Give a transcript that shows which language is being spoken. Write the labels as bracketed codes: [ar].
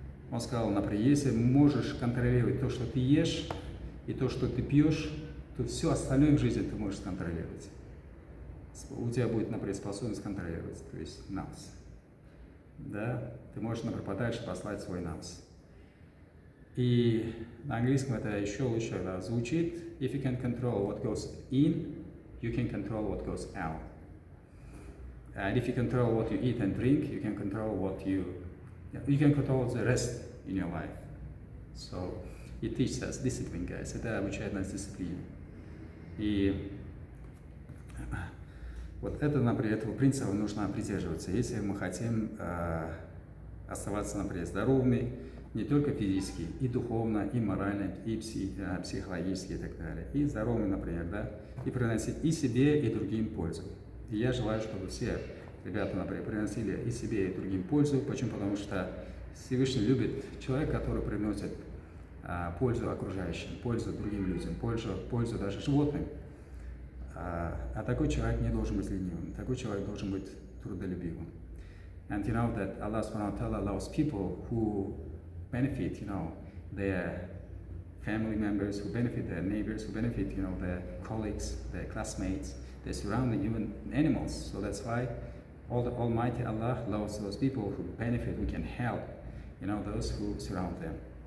[ru] Он сказал, например, если можешь контролировать то, что ты ешь, и то, что ты пьешь, то все остальное в жизни ты можешь контролировать. У тебя будет, например, способность контролировать, то есть нафс. Да? Ты можешь, например, подальше послать свой нафс. И на английском это еще лучше звучит. [en] If you can control what goes in, you can control what goes out. And if you control what you eat and drink, you can control you can control the rest in your life. So it teaches us discipline, guys. [ru] Это обучает нас дисциплине. И вот это, например, этого принципа нужно придерживаться, если мы хотим оставаться, например, здоровыми, не только физически, и духовно, и морально, и психологически и так далее. И здоровыми, например, да, и приносить и себе, и другим пользу. И я желаю, чтобы все ребята, например, приносили и себе, и другим пользу. Почему? Потому что Всевышний любит человека, который приносит пользу окружающим, пользу другим людям, пользу даже животным. А такой человек не должен быть ленивым, такой человек должен быть трудолюбивым. [en] And you know that Allah subhanahu wa ta'ala allows people who benefit, their family members, who benefit their neighbors, who benefit, their colleagues, their classmates, their surrounding, even animals. So that's why Almighty Allah loves those people who benefit, who can help, those who surround them.